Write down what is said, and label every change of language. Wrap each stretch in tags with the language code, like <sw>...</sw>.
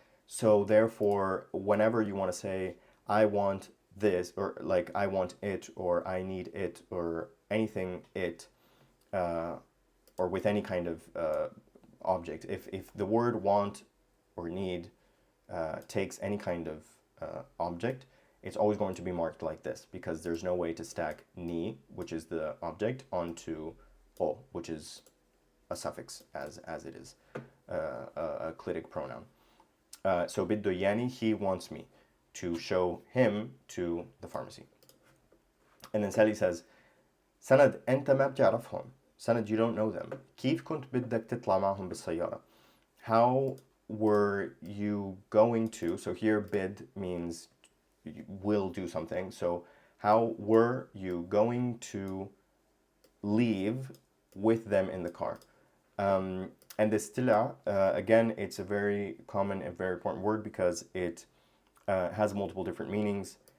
<en>So therefore, whenever you want to say, I want this, or like I want it, or I need it, or anything it, or with any kind of object, if the word want or need takes any kind of object, it's always going to be marked like this, because there's no way to stack ni, which is the object, onto o, which is a suffix, as it is a clitic pronoun. So biddo yani, he wants me to show him to the pharmacy. And then Sally says, سند أنت ما بتعرفهم. سند, you don't know them.</en> <ar>كيف كنت بدك تطلع معهم بالسيارة?</ar> <en>How were you going to? So here bid means will do something. So how were you going to leave with them in the car? And this tila, again, it's a very common and very important word because it has multiple different meanings.</en>